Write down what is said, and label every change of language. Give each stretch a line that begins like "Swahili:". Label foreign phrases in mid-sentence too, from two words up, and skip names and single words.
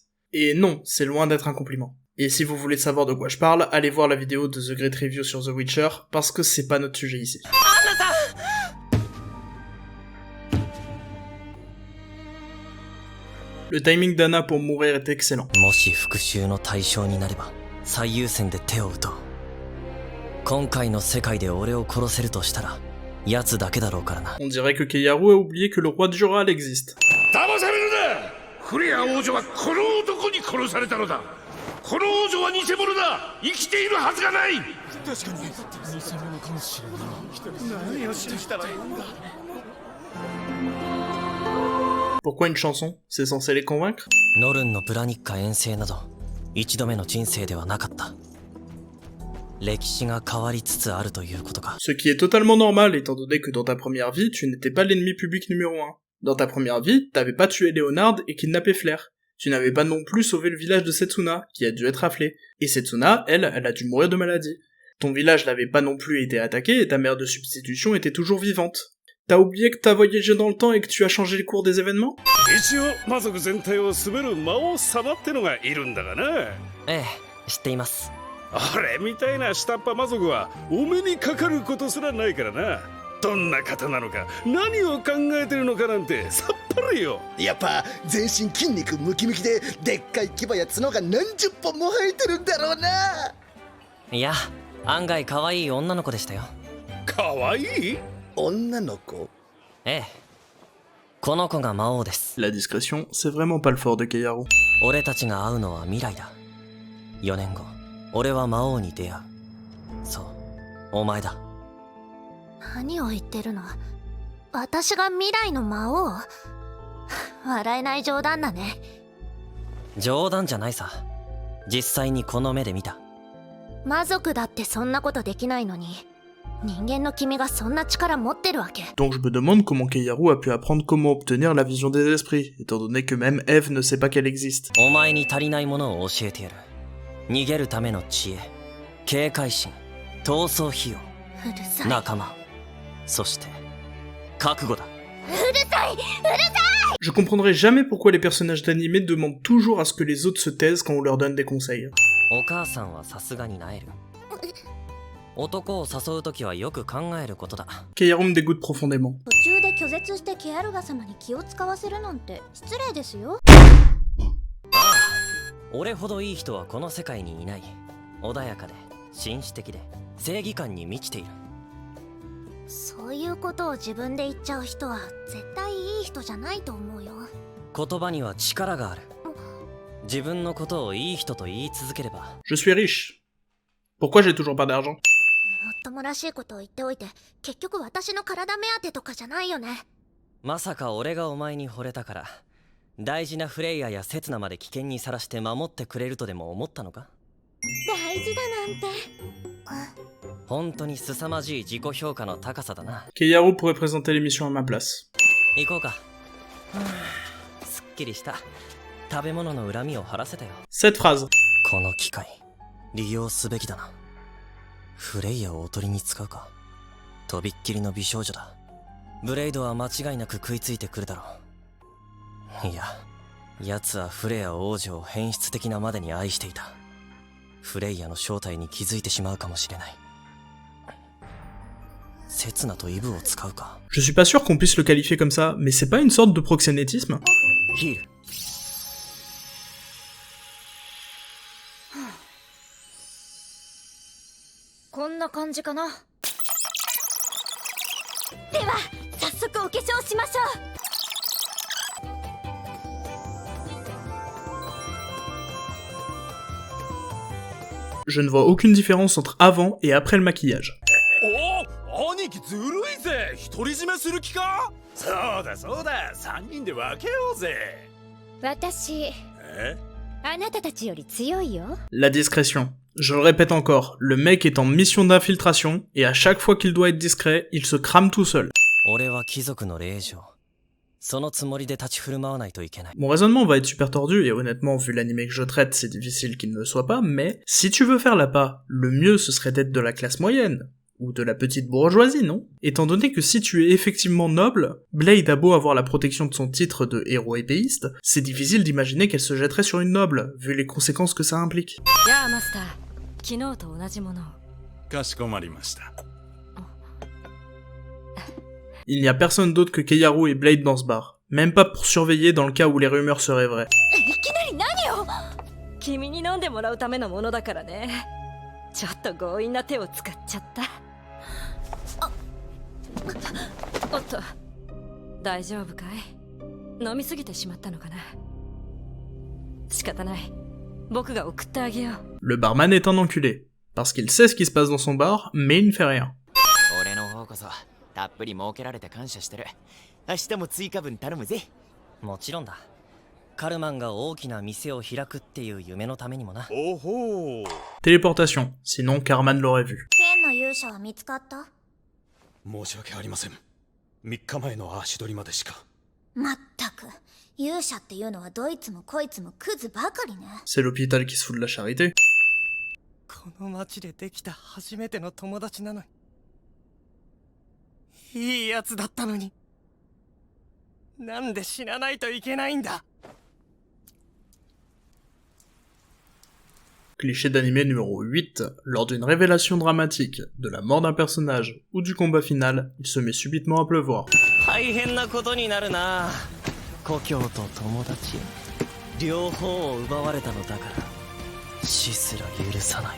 French: Et non, c'est loin d'être un compliment. Et si vous voulez savoir de quoi je parle, allez voir la vidéo de The Great Review sur The Witcher, parce que c'est pas notre sujet ici. Le timing d'Anna pour mourir est excellent.
Japanese: もし復讐の対象になれば最優先で手を打とう。今回の世界で俺を殺せるとしたら奴だけだろうからな。
French: On dirait que Keiharu a oublié que le roi de Dural existe.
Japanese: 騙されるな。フレア王女はこの男に殺されたのだ。この王女は偽物だ。生きているはずがない。確かに偽物かもしれない。何を信じたらいいんだ。
French: Pourquoi une chanson? C'est censé les convaincre?
Japanese: ノルンのブラニッカ遠征など一度目の人生ではなかった。歴史が変わりつつあるということか。
French: Ce qui est totalement normal étant donné que dans ta première vie, tu n'étais pas l'ennemi public numéro 1. Dans ta première vie, t'avais pas tué Léonard et kidnappé Flair. Tu n'avais pas non plus sauvé le village de Setsuna, qui a dû être raflé. Et Setsuna, elle a dû mourir de maladie. Ton village n'avait pas non plus été attaqué et ta mère de substitution était toujours vivante. T'as oublié que t'as voyagé dans le temps et que tu as changé le cours des événements?
Japanese: 一応魔族全体を統べる魔王様ってのがいるんだがな。ええ、知っています。俺みたいな下っ端魔族はお目にかかることすらないからな。どんな方なのか、何を考えてるのかなんてさっぱりよ。やっぱ全身筋肉ムキムキででっかい牙や角が何十本も生えてるんだろうな。いや、案外可愛い女の子でしたよ。可愛い女の子？ええ、この子が魔王です。
French: La discrétion, c'est vraiment pas le fort de Keiharu.
Japanese: 俺たちが会うのは未来だ。4年後、俺は魔王に出会う。そう、お前だ。何を言ってるの？私が未来の魔王？笑えない冗談だね。冗談じゃないさ。実際にこの目で見た。魔族だってそんなことできないのに、人間の君がそんな力持ってるわけ？
French: Donc je me demande comment Keiharu a pu apprendre comment obtenir la vision des esprits, étant donné que même Eve ne sait pas qu'elle existe.
Japanese: お前に足りないものを教えてやる。逃げるための知恵、警戒心、闘争費用、うるさい。仲間、そして覚悟だ。うるさい！うるさい！
French: Je comprendrai jamais pourquoi les personnages d'anime demandent toujours à ce que les autres se taisent quand on leur donne des conseils.
Japanese: お母さんはさすがになえる。男を誘うときはよく考えることだ。
French: Keiharu me dégoûte profondément.
Japanese: 途中で拒絶してケアルガ様に気を使わせるなんて失礼ですよ。俺ほどいい人はこの世界にいない。穏やかで紳士的で正義感に満ちている。そういうことを自分で言っちゃう人は絶対いい人じゃないと思うよ。言葉には力がある。自分のことをいい人と言い続ければ。
French: Je suis riche. Pourquoi j'ai toujours pas d'argent?
Japanese: もっともらしいことを言っておいて、結局私の体目当てとかじゃないよね。まさか俺がお前に惚れたから大事なフレイヤやセツナまで危険にさらして守ってくれるとでも思ったのか？大事だなんて。本当に凄まじい自己評価の高さだな。
French: Keiharu pourrait présenter l'émission à ma place.
Japanese: 行こうか。すっきりした。食べ物の恨みを晴らせたよ。
French: Cette phrase.
Japanese: この機会利用すべきだな。フレイヤをおとりに使うか。とびっきりの美少女だ。ブレイドは間違いなく食いついてくるだろう。いや、奴はフレア王女を変質的なまでに愛していた。フレイヤの正体に気づいてしまうかもしれない。セツナとイブを使うか。
French: Je suis pas sûr qu'on puisse le qualifier comme ça, mais c'est pas une sorte de proxénétisme?
Japanese: ヒール。こんな感じかな。では早速お化粧しましょう。
French: Je ne vois aucune différence entre avant et après le maquillage.
Japanese: おお、兄貴ずるいぜ。独り占めする気か？そうだそうだ、3人で分けようぜ。私、あなたたちより強いよ。
French: La discrétion. Je le répète encore, le mec est en mission d'infiltration, et à chaque fois qu'il doit être discret, il se crame tout seul.
Japanese: 俺は貴族の令嬢。そのつもりで立ち振る舞わないといけない。
French: Mon raisonnement va être super tordu, et honnêtement, vu l'anime que je traite, c'est difficile qu'il ne le soit pas, mais si tu veux faire l'appât, le mieux ce serait d'être de la classe moyenne, ou de la petite bourgeoisie, non? Étant donné que si tu es effectivement noble, Blade a beau avoir la protection de son titre de héros épéiste, c'est difficile d'imaginer qu'elle se jetterait sur une noble, vu les conséquences que ça implique.
Japanese: やあマスター、昨日と同じものを。かしこまりました。
French: Il n'y a personne d'autre que Keiharu et Blade dans ce bar, même pas pour surveiller dans le cas où les rumeurs seraient vraies.
Japanese: いきなり何を？君に飲んでもらうためのものだからね。ちょっと強引な手を使っちゃった。おっと、大丈夫かい？飲みすぎてしまったのかな。仕方ない。僕が送ってあげよう。
French: Le barman est un enculé, parce qu'il sait ce qui se passe dans son bar, mais il ne fait rien.
Japanese: 俺の方こそたっぷり儲けられて感謝してる。明日も追加分頼むぜ。もちろんだ。カルマンが大きな店を開くっていう夢のためにもな。おほー。
French: Téléportation, sinon Carman l'aurait vu.
Japanese: 剣の勇者は見つかった？申し訳ありません。3日前の足取りまでしか。まったく、勇者っていうのはどいつもこいつもクズばかりね。
French: C'est l'hôpital qui se fout de la charité.
Japanese: この街でできた初めての友達なのに。いいやつだったのに。なんで死なないといけないんだ。
French: Cliché d'anime numéro 8, lors d'une révélation dramatique, de la mort d'un personnage ou du combat final, il se met subitement à pleuvoir.
Japanese: 大変なことになるな。故郷と友達両方を奪われたのだから死すら許さない。